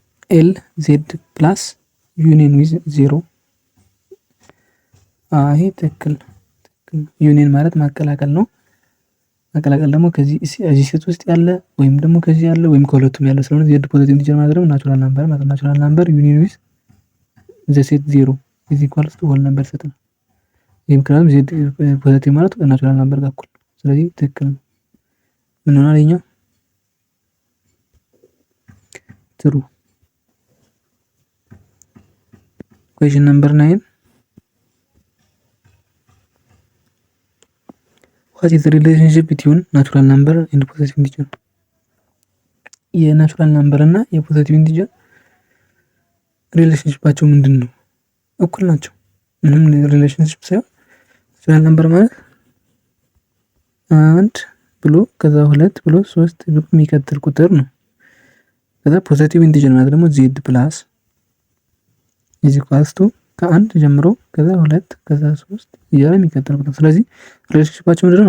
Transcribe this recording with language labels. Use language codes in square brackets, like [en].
[am] ኤል ዜድ ፕላስ ዩኒየን ዊዝ ዜሮ። ይሄ ትክክል። ዩኒየን ማለት ማቀላቀል ነው። ማቀላቀል ደግሞ ከዚህ ሴት ውስጥ ያለ ወይም ደግሞ ከዚህ ያለ ወይም ከሁለቱም ያለ ስለሆነ ዜድ ፖዚቲቭ ኢንቲጀር ማለት ደግሞ [en] ናቹራል ናምበር ማለት ነው። ናቹራል ናምበር ዩኒየን ዊዝ ዘ ሴት ዜሮ ኢዝ ኢኳልስ ቱ ሆል ናምበር [am] ሰጠን። ይሄ ምክንያቱም ዜድ ፖዚቲቭ ማለት ናቹራል ናምበር ጋር እኩል። ስለዚህ ትክክል ነው። ምን ሆናል? ይሄኛው ትሩ። ኩዌስችን ነምበር 9 [en] what is the relationship between natural number and positive integer? [am] የናቹራል ናምበር እና የፖዚቲቭ ኢንቲጀር ሪሌሽንሺፓቸው ምንድን ነው? እኩል ናቸው። ምንም ሪሌሽንሺፕ ሳይሆን ናቹራል ናምበር ማለት 1 ብሎ ከዛ 2 ብሎ 3 ብሎ የሚቀጥል ቁጥር ነው። ከዛ ፖዚቲቭ ኢንቲጀር ማለት ደግሞ ዜድ ፕላስ ኢዝ ኢኳልስ ቱ ከ1 ጀምሮ ከዛ 2 ከዛ 3 እያለ የሚቀጥል ቁጥር። ስለዚህ ሪሌሽንሺፓቸው ምንድነው?